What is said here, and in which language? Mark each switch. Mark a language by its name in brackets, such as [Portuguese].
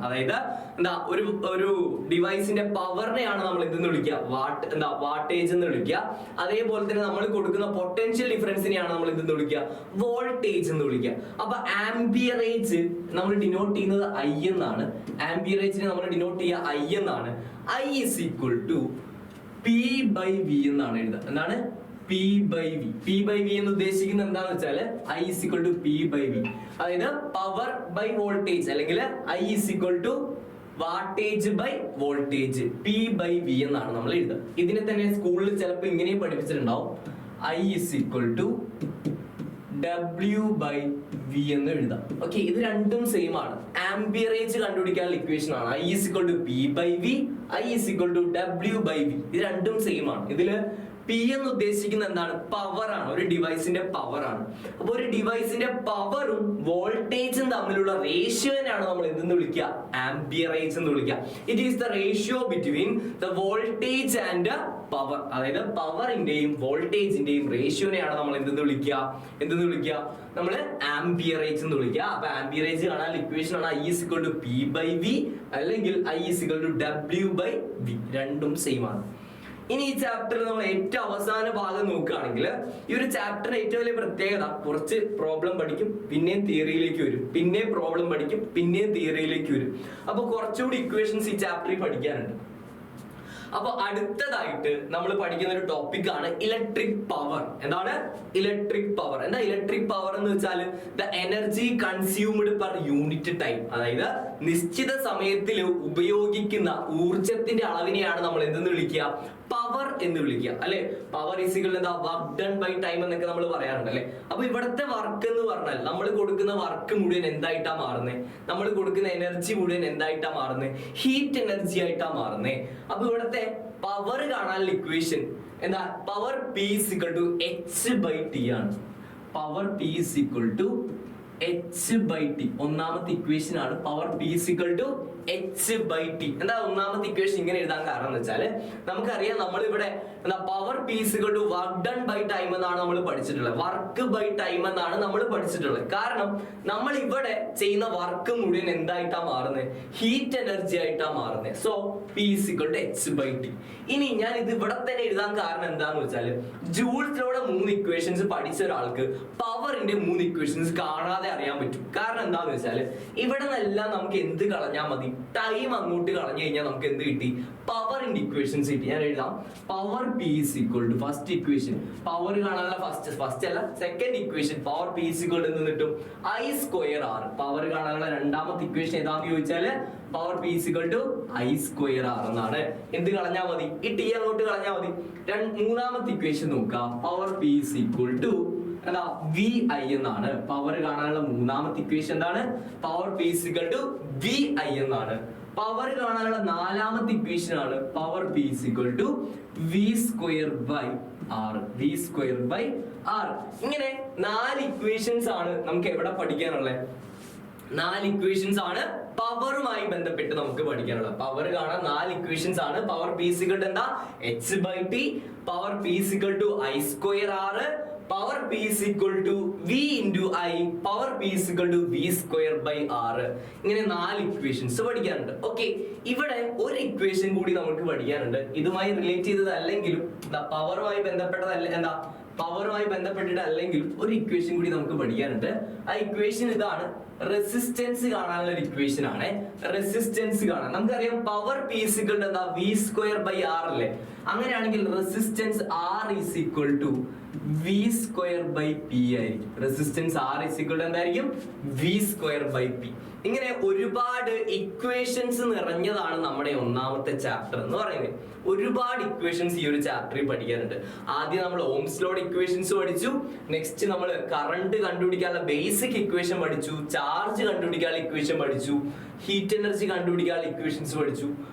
[Malayalam] അതായത് എന്താ ഒരു ഡിവൈസിന്റെ പവറിനെയാണ് നമ്മൾ എന്തെന്ന് വിളിക്കുക? വാട്ടേജ് എന്ന് വിളിക്കുക. അതേപോലെ തന്നെ നമ്മൾ കൊടുക്കുന്ന പൊട്ടൻഷ്യൽ ഡിഫറൻസിനെയാണ് നമ്മൾ എന്തെന്ന് വിളിക്കുക? വോൾട്ടേജ് എന്ന് വിളിക്കുക. അപ്പൊ ആംപിയറേജ് നമ്മൾ ഡിനോട്ട് ചെയ്യുന്നത് I എന്നാണ്. ആംപിയറേജിനെ നമ്മൾ ഡിനോട്ട് ചെയ്യുക I എന്നാണ്. [English] I is equal to P by V [Malayalam] എന്നാണ് എഴുതുക. എന്താണ്? [English] P by V. [Malayalam] P by V എന്ന് ഉദ്ദേശിക്കുന്നത് എന്താണെന്ന് വെച്ചാൽ [English] I is equal to P by V. [Malayalam] അതായത് പവർ ബൈ വോൾട്ടേജ് അല്ലെങ്കിൽ [English] I is equal to [Malayalam] wattage by voltage P by V എന്നാണ് നമ്മൾ എഴുതുക. ഇതിനെ തന്നെ സ്കൂളിൽ ചിലപ്പോൾ ഇങ്ങനെയും പഠിപ്പിച്ചിട്ടുണ്ടാവും. I is equal to W/V എന്ന് എഴുതാം. ഓക്കെ, ഇത് രണ്ടും സെയിം ആണ്. ആംബിയറേജ് കണ്ടുപിടിക്കാനുള്ള ഇക്വേഷൻ ആണ് [English] I is equal to P/V, I is equal to W/V. [Malayalam] ഇത് രണ്ടും സെയിം ആണ്. ഇതില് P എന്ന് ഉദ്ദേശിക്കുന്നത് എന്താണ്? പവർ ആണ്, ഒരു ഡിവൈസിന്റെ പവർ ആണ്. അപ്പൊ ഒരു ഡിവൈസിന്റെ പവറും വോൾട്ടേജും തമ്മിലുള്ള റേഷ്യോനാണ് നമ്മൾ എന്തെന്ന് വിളിക്കുക? ആംബിയറേജ് എന്ന് വിളിക്കുക. [English] It is the ratio between the voltage and power. [Malayalam] അതായത് പവറിന്റെയും വോൾട്ടേജിന്റെയും റേഷ്യോനെയാണ് നമ്മൾ എന്തെന്ന് വിളിക്കുക? നമ്മൾ ആംബിയറേജ് എന്ന് വിളിക്കുക. അപ്പൊ ആംബിയറേജ് കാണാൻ ഇക്വേഷൻ ആണ് [English] I is equal to P/V അല്ലെങ്കിൽ I is equal to W/V. [Malayalam] രണ്ടും സെയിം ആണ്. ഇനി ഈ ചാപ്റ്ററിൽ നമ്മൾ ഏറ്റവും അവസാന ഭാഗം നോക്കുകയാണെങ്കിൽ ഈ ഒരു ചാപ്റ്ററിന്റെ ഏറ്റവും വലിയ പ്രത്യേകത, കുറച്ച് പ്രോബ്ലം പഠിക്കും, പിന്നെയും തിയറിയിലേക്ക് വരും, പിന്നെയും പ്രോബ്ലം പഠിക്കും, പിന്നെയും തിയറിയിലേക്ക് വരും. അപ്പൊ കുറച്ചുകൂടി ഇക്വേഷൻസ് ഈ ചാപ്റ്ററിൽ പഠിക്കാനുണ്ട്. അപ്പൊ അടുത്തതായിട്ട് നമ്മൾ പഠിക്കുന്ന ഒരു ടോപ്പിക് ആണ് ഇലക്ട്രിക് പവർ. എന്താണ് ഇലക്ട്രിക് പവർ? എന്താ ഇലക്ട്രിക് പവർ എന്ന് വെച്ചാൽ [English] The energy consumed per unit time. [Malayalam] അതായത് നിശ്ചിത സമയത്തിൽ ഉപയോഗിക്കുന്ന ഊർജത്തിന്റെ അളവിനെയാണ് നമ്മൾ എന്തെന്ന് വിളിക്കുക? പവർ എന്ന് വിളിക്കുക, അല്ലെ? പവർ ഈസിക്കൽ എന്താ? വർക്ക് ഡൺ ബൈ ടൈം എന്നൊക്കെ നമ്മൾ പറയാറുണ്ട്, അല്ലെ? അപ്പൊ ഇവിടുത്തെ വർക്ക് എന്ന് പറഞ്ഞാൽ നമ്മൾ കൊടുക്കുന്ന വർക്ക് മുഴുവൻ എന്തായിട്ടാ മാറുന്നത്? നമ്മൾ കൊടുക്കുന്ന എനർജി മുഴുവൻ എന്തായിട്ടാ മാറുന്നത്? ഹീറ്റ് എനർജി ആയിട്ടാ മാറുന്നത്. അപ്പൊ ഇവിടുത്തെ പവർ കാണാനുള്ള ഇക്വേഷൻ എന്താ? [English] power P is equal to H/T [Malayalam] ആണ്. [English] Power P is equal to H/T. [Malayalam] ഒന്നാമത്തെ ഇക്വേഷൻ ആണ് [English] Power P is equal to H/T. [Malayalam] എന്താ ഒന്നാമത്തെ ഇക്വേഷൻ ഇങ്ങനെ എഴുതാൻ കാരണം എന്ന് വെച്ചാല് നമുക്കറിയാം നമ്മൾ ഇവിടെ എന്താ power [English] P is equal to [Malayalam] work done by time എന്നാണ് നമ്മൾ പഠിച്ചിട്ടുള്ളത്. വർക്ക് ബൈ ടൈം എന്നാണ് നമ്മൾ പഠിച്ചിട്ടുള്ളത്. കാരണം നമ്മൾ ഇവിടെ ചെയ്യുന്ന വർക്ക് മുഴുവൻ എന്തായിട്ടാ മാറുന്നത്? ഹീറ്റ് എനർജി ആയിട്ടാ മാറുന്നത്. [English] So P is equal to H/T. [Malayalam] ഇനി ഞാൻ ഇത് ഇവിടെ തന്നെ എഴുതാൻ കാരണം എന്താന്ന് വെച്ചാല് ജൂൾസിലൂടെ 3 ഇക്വേഷൻസ് പഠിച്ച ഒരാൾക്ക് പവറിന്റെ 3 ഇക്വേഷൻസ് കാണാതെ അറിയാൻ പറ്റും. കാരണം എന്താന്ന് വെച്ചാല് ഇവിടെ നിന്നെല്ലാം നമുക്ക് എന്ത് കളഞ്ഞാൽ മതി? ടൈം അങ്ങോട്ട് കളഞ്ഞു കഴിഞ്ഞാൽ നമുക്ക് എന്ത് കിട്ടി? പവറിന്റെ ഇക്വേഷൻസ് കിട്ടി. ഞാൻ എഴുതാം. Power [English] P is equal to [Malayalam] first equation, power കാണാനുള്ള ഫസ്റ്റ് അല്ല second equation, power P is equal to എന്ന് കിട്ടും I²R. പവർ കാണാനുള്ള രണ്ടാമത്തെ ഇക്വേഷൻ ഏതാന്ന് ചോദിച്ചാല് power [English] P is equal to [Malayalam] I²R എന്നാണ്. എന്ത് കളഞ്ഞാൽ മതി? ഈ T അങ്ങോട്ട് കളഞ്ഞാൽ മതി. മൂന്നാമത്തെ ഇക്വേഷൻ നോക്കാം. [English] Power P is equal to എന്താ? [Malayalam] VI എന്നാണ്. പവർ കാണാനുള്ള മൂന്നാമത്തെ ഇക്വേഷൻ എന്താണ്? [English] Power P is equal to VI എന്നാണ്. [Malayalam] പവർ കാണാനുള്ള നാലാമത്തെ ഇക്വേഷൻ ആണ് [English] Power P is equal to V²/R. [Malayalam] V²/R. ഇങ്ങനെ 4 ഇക്വേഷൻസ് ആണ് നമുക്ക് എവിടെ പഠിക്കാനുള്ളത്? 4 ഇക്വേഷൻസ് ആണ് പവറുമായി ബന്ധപ്പെട്ട് നമുക്ക് പഠിക്കാനുള്ളത്. പവർ കാണാൻ 4 ഇക്വേഷൻസ് ആണ്. [English] power P is equal to [Malayalam] എന്താ? [English] H/T. Power P is equal to I²R. Power P is equal to V into I. Power P is equal to V²/R. [Malayalam] ഇങ്ങനെ 4 ഇക്വേഷൻസ് പഠിക്കാനുണ്ട്. ഓക്കെ, ഇവിടെ ഒരു ഇക്വേഷൻ കൂടി നമുക്ക് പഠിക്കാനുണ്ട്. ഇതുമായി റിലേറ്റ് ചെയ്തതല്ലെങ്കിലും പവറുമായി ബന്ധപ്പെട്ടതല്ല, എന്താ പവറുമായി ബന്ധപ്പെട്ടിട്ടല്ലെങ്കിലും ഒരു ഇക്വേഷൻ കൂടി നമുക്ക് പഠിക്കാനുണ്ട്. ആ ഇക്വേഷൻ ഇതാണ്. റെസിസ്റ്റൻസ് കാണാനുള്ള ഒരു ഇക്വേഷൻ ആണ്. റെസിസ്റ്റൻസ് കാണാൻ നമുക്കറിയാം power [English] P is equal to [Malayalam] എന്താ? V²/R അല്ലേ? അങ്ങനെയാണെങ്കിൽ resistance [English] R is equal to [Malayalam] V²/P ആയിരിക്കും. [English] resistance R is equal to [Malayalam] എന്തായിരിക്കും? [English] V²/P. [Malayalam] ഇങ്ങനെ ഒരുപാട് ഇക്വേഷൻസ് നിറഞ്ഞതാണ് നമ്മുടെ ഒന്നാമത്തെ ചാപ്റ്റർ എന്ന് പറയുന്നത്. ഒരുപാട് ഇക്വേഷൻസ് ഈ ഒരു ചാപ്റ്ററിൽ പഠിക്കാനുണ്ട്. ആദ്യം നമ്മൾ ഓംസ് ലോഡ് ഇക്വേഷൻസ് പഠിച്ചു. നെക്സ്റ്റ് നമ്മൾ കറണ്ട് കണ്ടുപിടിക്കാനുള്ള ബേസിക് ഇക്വേഷൻ പഠിച്ചു. ചാർജ് കണ്ടുപിടിക്കാനുള്ള ഇക്വേഷൻ പഠിച്ചു. ഹീറ്റ് എനർജി കണ്ടുപിടിക്കാനുള്ള ഇക്വേഷൻസ് പഠിച്ചു.